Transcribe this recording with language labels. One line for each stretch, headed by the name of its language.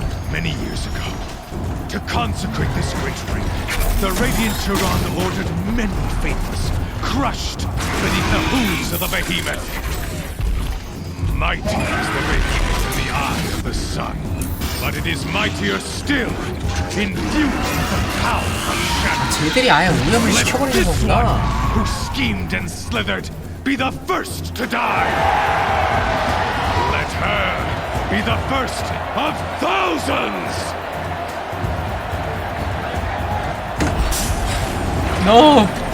English: Many years ago, to consecrate this great ring, the Radiant Turan ordered many faithless, crushed beneath the hooves of the behemoth. Mighty is the behemoth in the eye of the sun, but it is mightier still, infused with the power of shadow.
Korean: 쟤들이 아예 오염을 시켜버리는 거구나.
English: Who schemed and slithered be the first to die. Let her be the first of thousands. No.